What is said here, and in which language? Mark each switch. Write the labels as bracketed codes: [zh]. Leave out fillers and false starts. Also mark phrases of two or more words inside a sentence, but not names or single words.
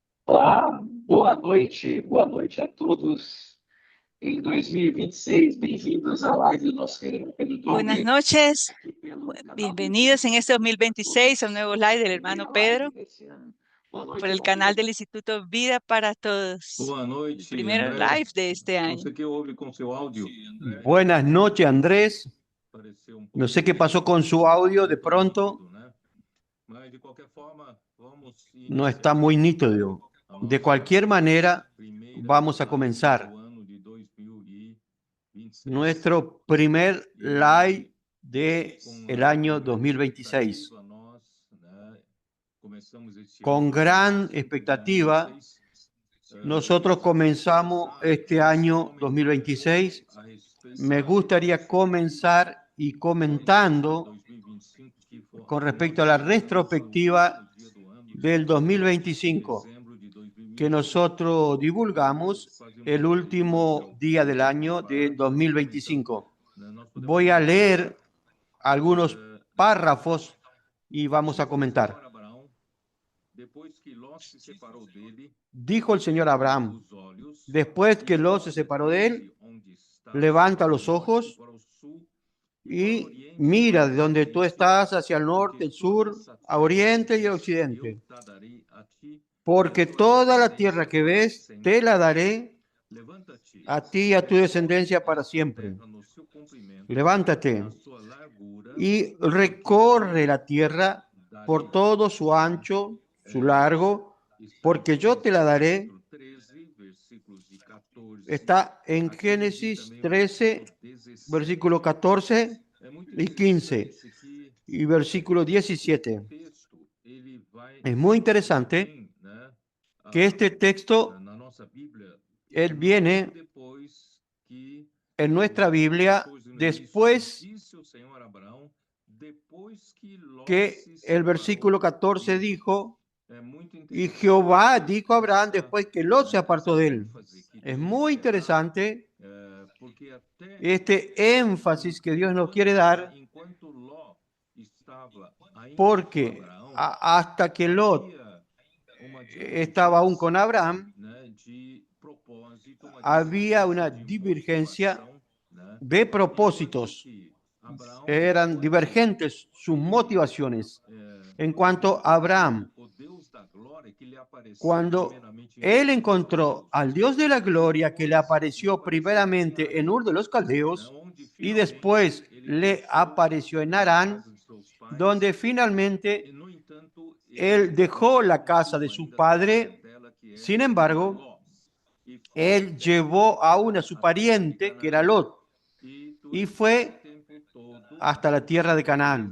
[pt] Olá, boa noite a todos. Em 2026, bem-vindos à live do nosso querido Pedro [es] Buenas noches, [pt] aqui pelo canal do [es] bienvenidos en este [pt] Instituto [es] 2026 a un nuevo live del hermano [pt] Primeira live [es] Pedro [pt] desse ano. Boa [es] por [pt] noite, [es] el [pt] irmão [es] canal [pt] Pedro. [es] del Instituto Vida para Todos, [pt] Boa [es] el [pt] noite, [es] primer [pt] André. [es] live de este [pt] Não [es] año. [pt] sei o que houve com seu áudio. [es] Buenas noches, Andrés. [pt] Pareceu um pouco [es] No sé qué pasó con su audio de pronto. [pt] nítido, né? Mas, de qualquer forma, vamos [es] No está muy nítido. De cualquier manera, vamos a comenzar [pt] do ano de 2026. [es] nuestro primer live del año 2026. [pt] A nós, né, começamos este [es] Con [pt] ano, [es] gran expectativa, [pt] 2026. [es] nosotros comenzamos este año 2026. [pt] A respeito [es] Me gustaría comenzar y comentando [pt] 2025, que foi [es] con respecto a la retrospectiva [pt] dia do ano, [es] del 2025 [pt] dezembro de 2025. [es] que nosotros divulgamos el último día del año de 2025. Voy a leer algunos párrafos y vamos a comentar. [pt] Depois que Ló se separou dele, [es] Dijo el Señor a Abraham, [pt] os olhos, [es] después que Lot se separó de él, [pt] onde está [es] levanta los ojos [pt] para o sul, [es] y mira de donde tú estás hacia el norte, el sur, a oriente y occidente. [pt] eu te darei a ti. [es] Porque toda la tierra que ves, te la daré [pt] Levanta-te, [es] a ti y a tu descendencia para siempre. [pt] no seu comprimento, [es] Levántate [pt] na sua largura, [es] y recorre la tierra por todo su ancho, su largo, porque yo te la daré. [pt] 13, versículos de 14. [es] Está en Génesis 13, versículo 14 y 15 y versículo 17. Es muy interesante que este texto, [pt] Na nossa Bíblia, [es] él viene [pt] depois que [es] en nuestra Biblia después [pt] disse o Senhor a Abraão, depois que Ló [es] que [pt] se [es] el [pt] separou [es] versículo 14 [pt] dele. [es] dijo, [pt] É muito [es] y [pt] interessante [es] Jehová dijo a Abraham después que Lot se [pt] essa [es] apartó de él. [pt] ênfase que [es] Es [pt] Deus [es] muy [pt] quer dar, [es] interesante [pt] porque até [es] este énfasis que Dios nos quiere dar, [pt] enquanto Ló estava ainda [es] porque [pt] com Abraão, [es] hasta que Lot [pt] havia uma [es] estaba aún con Abraham, [pt] né, de propósito, uma [es] había una [pt] divergência de [es] divergencia [pt] motivação, né? [es] de propósitos. [pt] Que Abraão, [es] Eran divergentes sus motivaciones. En cuanto a Abraham, [pt] o Deus da glória que lhe apareceu [es] cuando [pt] primeiramente em [es] él encontró al Dios de la gloria que le apareció primeramente en Ur de los Caldeos y después le apareció en Harán, donde finalmente [pt] no entanto, [es] él dejó la casa de su padre. Sin embargo, él llevó aún a su pariente, que era Lot, y fue hasta la tierra de Canaán.